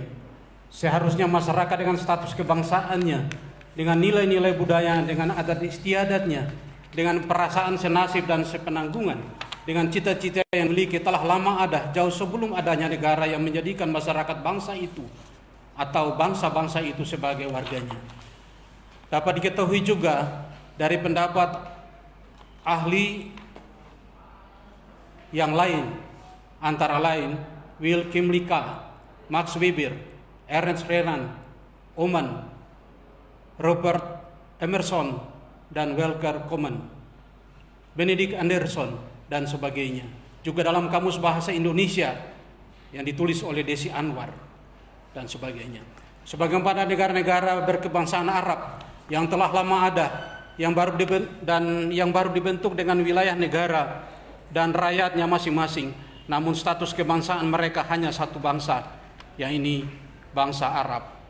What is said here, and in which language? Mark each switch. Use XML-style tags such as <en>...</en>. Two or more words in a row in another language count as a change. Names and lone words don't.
<id>Seharusnya masyarakat dengan status kebangsaannya, dengan nilai-nilai budaya, dengan adat istiadatnya, dengan perasaan senasib dan sepenanggungan, dengan cita-cita yang memiliki telah lama ada jauh sebelum adanya negara yang menjadikan masyarakat bangsa itu atau bangsa-bangsa itu sebagai warganya. Dapat diketahui juga dari pendapat ahli yang lain, antara lain Will Kimlicka, Max Weber, Ernst Renan, Oman, Robert Emerson, dan Walter Koeman, Benedict Anderson, dan sebagainya. Juga dalam Kamus Bahasa Indonesia yang ditulis oleh Desi Anwar dan sebagainya. Sebagaimana negara-negara berkebangsaan Arab yang telah lama ada, yang baru dibentuk dengan wilayah negara dan rakyatnya masing-masing, namun status kebangsaan mereka hanya satu bangsa, yang ini bangsa Arab.</id>